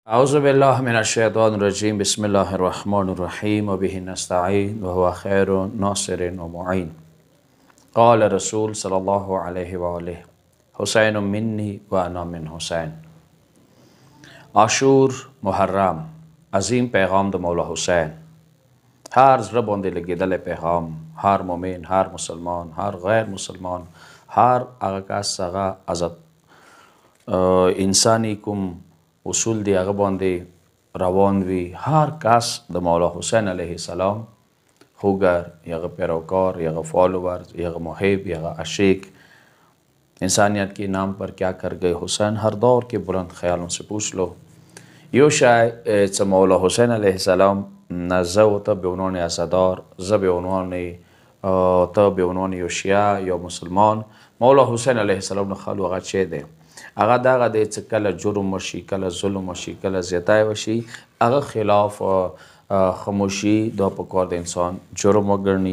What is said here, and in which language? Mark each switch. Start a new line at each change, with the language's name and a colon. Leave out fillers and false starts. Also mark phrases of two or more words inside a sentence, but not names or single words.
Arabic: أعوذ بالله من الشيطان الرجيم بسم الله الرحمن الرحيم وبه نستعين وهو خير ناصر ومعين. قال رسول صلى الله عليه وآله حسين مني وأنا من حسين.
Pashto: عاشور محرم عظیم پیغام د مولا حسین. هر زړه باندې لګېدلی پیغام، هر مؤمن، هر مسلمان، هر غیر مسلمان، هر هغه کس هغه انسانی کوم اصول دی هغه باندې روان وي، هر کس د مولا حسین علیه السلام خوگر یا پیروکار یا فالوور یا محب یا عاشق،
Urdu: انسانیت کے نام پر کیا کر گئے حسین، ہر دور کے بلند خیالوں سے پوچھ لو.
Pashto: یو شاید مولا حسین علیه السلام نه زه ورته به عنوان عزادار، زه به عنوان ته به عنوان یو شیعه یا مسلمان، مولا حسین علیه السلام نه خالو هغه چی دی؟ هغه دغه دی چې کله جرم وشي، کله ظلم وشي، کله زیاتی وشي، هغه خلاف خاموشي دا پکار د انسان جرم وګڼي.